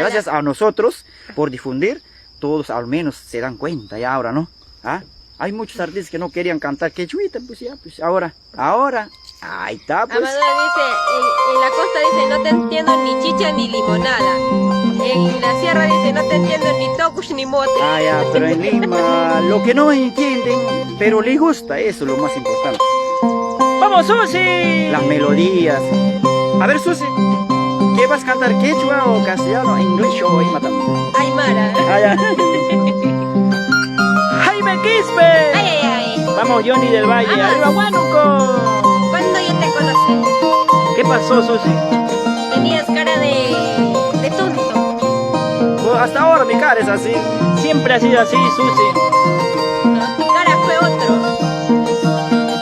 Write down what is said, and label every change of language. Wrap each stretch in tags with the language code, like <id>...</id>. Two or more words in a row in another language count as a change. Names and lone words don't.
<es>Gracias a nosotros por difundir, todos al menos se dan cuenta ya ahora, ¿no? ¿Ah? Hay muchos artistas que no querían cantar quechuita, pues ya, pues ahora, ahí está pues. Amador dice, en la costa dice, no te entiendo ni chicha ni limonada. En la sierra dice, no te entiendo ni tocush ni mote. Ah, ya, pero en Lima, lo que no entienden, pero les gusta, eso es lo más importante. ¡Vamos, Susi! Las melodías. A ver, Susi, ¿qué vas a cantar? ¿Quechua o castellano, inglés o imatam? Aymara. Ah, ya. ¡Jaime Quispe! Ay, ay, ay. Vamos, Johnny del Valle. Vamos. ¡Arriba, Huánuco! ¿Cuándo yo te conocí? ¿Qué pasó, Susi? Tenías cara de tonto. Pues hasta ahora mi cara es así. Siempre ha sido así, Susi. No, tu cara fue otro.</es>